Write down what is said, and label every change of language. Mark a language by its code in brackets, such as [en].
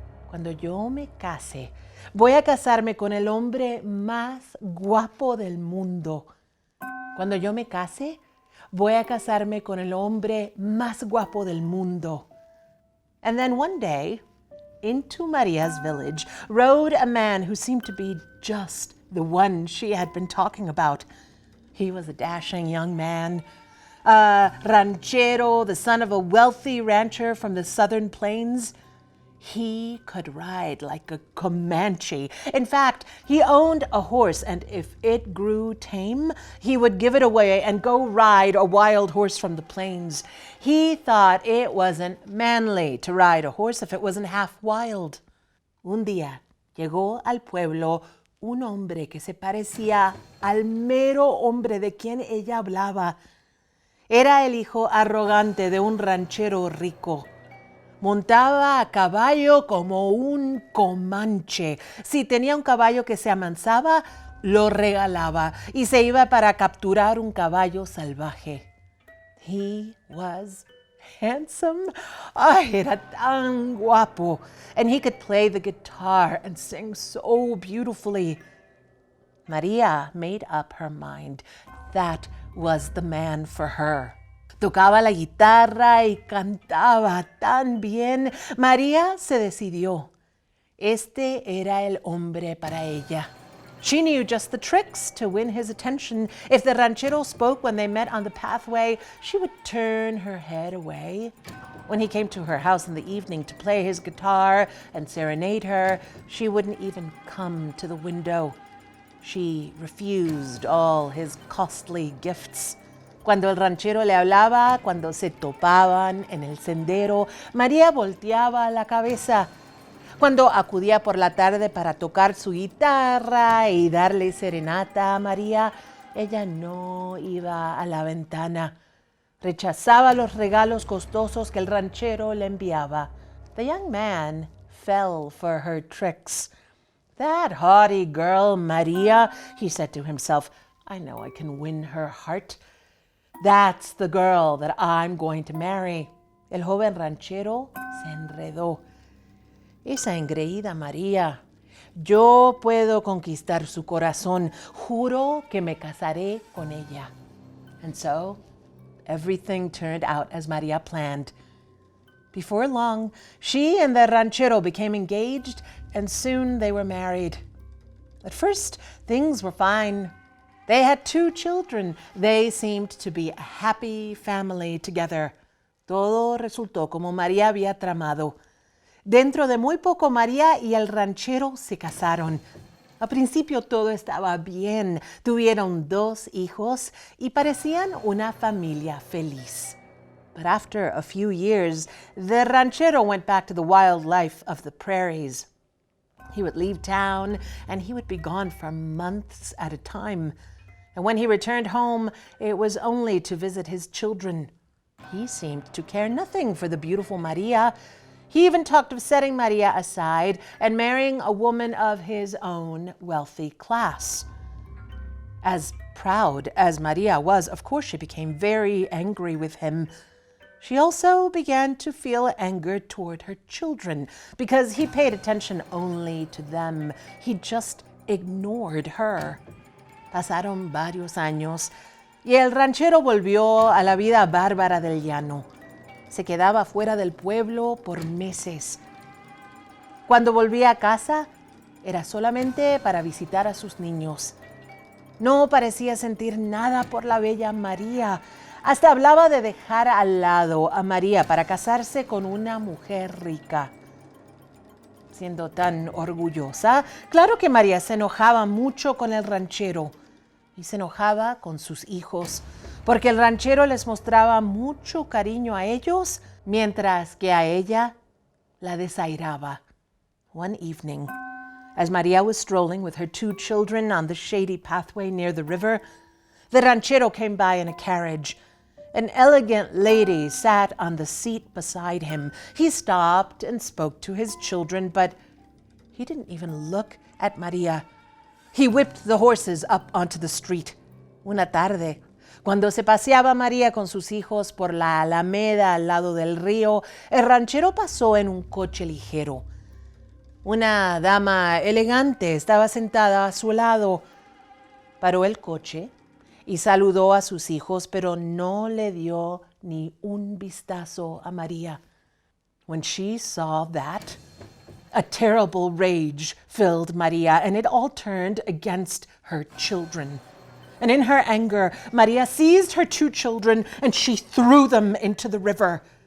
[es] Cuando yo me case, voy a casarme con el hombre más guapo del mundo. Cuando yo me case, voy a casarme con el hombre más guapo del mundo. [en] And then one day, into Maria's village rode a man who seemed to be just the one she had been talking about. He was a dashing young man, a ranchero, the son of a wealthy rancher from the southern plains. He could ride like a Comanche. In fact, he owned a horse, and if it grew tame, he would give it away and go ride a wild horse from the plains. He thought it wasn't manly to ride a horse if it wasn't half wild. [es] Un día llegó al pueblo un hombre que se parecía al mero hombre de quien ella hablaba. Era el hijo arrogante de un ranchero rico. Montaba a caballo como un comanche. Si tenía un caballo que se amansaba, lo regalaba y se iba para capturar un caballo salvaje. [en] He was handsome. [es] Ay, era tan guapo. [en] And he could play the guitar and sing so beautifully. Maria made up her mind. That was the man for her. [es] Tocaba la guitarra y cantaba tan bien. María se decidió. Este era el hombre para ella. [en] She knew just the tricks to win his attention. If the ranchero spoke when they met on the pathway, she would turn her head away. When he came to her house in the evening to play his guitar and serenade her, she wouldn't even come to the window. She refused all his costly gifts. [es] Cuando el ranchero le hablaba, cuando se topaban en el sendero, María volteaba la cabeza. Cuando acudía por la tarde para tocar su guitarra y darle serenata a María, ella no iba a la ventana. Rechazaba los regalos costosos que el ranchero le enviaba. [en] The young man fell for her tricks. That haughty girl, María, he said to himself, I know I can win her heart. That's the girl that I'm going to marry. [es] El joven ranchero se enredó. Esa engreída María. Yo puedo conquistar su corazón. Juro que me casaré con ella. [en] And so, everything turned out as María planned. Before long, she and the ranchero became engaged, and soon they were married. At first, things were fine. They had 2 children. They seemed to be a happy family together. [es] Todo resultó como María había tramado. Dentro de muy poco, María y el ranchero se casaron. Al principio todo estaba bien. Tuvieron 2 hijos y parecían una familia feliz. [en] But after a few years, the ranchero went back to the wild life of the prairies. He would leave town and he would be gone for months at a time. And when he returned home, it was only to visit his children. He seemed to care nothing for the beautiful Maria. He even talked of setting Maria aside and marrying a woman of his own wealthy class. As proud as Maria was, of course, she became very angry with him. She also began to feel anger toward her children because he paid attention only to them. He just ignored her. [es] Pasaron varios años y el ranchero volvió a la vida bárbara del llano. Se quedaba fuera del pueblo por meses. Cuando volvía a casa, era solamente para visitar a sus niños. No parecía sentir nada por la bella María. Hasta hablaba de dejar al lado a María para casarse con una mujer rica. Siendo tan orgullosa, claro que María se enojaba mucho con el ranchero y se enojaba con sus hijos, porque el ranchero les mostraba mucho cariño a ellos, mientras que a ella la desairaba. [en] One evening, as Maria was strolling with her 2 children on the shady pathway near the river, the ranchero came by in a carriage. An elegant lady sat on the seat beside him. He stopped and spoke to his children, but he didn't even look at Maria. He whipped the horses up onto the street. [es] Una tarde, cuando se paseaba María con sus hijos por la alameda al lado del río, el ranchero pasó en un coche ligero. Una dama elegante estaba sentada a su lado. Paró el coche y saludó a sus hijos, pero no le dio ni un vistazo a María. [en] When she saw that, a terrible rage filled Maria, and it all turned against her children. And in her anger, Maria seized her 2 children and she threw them into the river.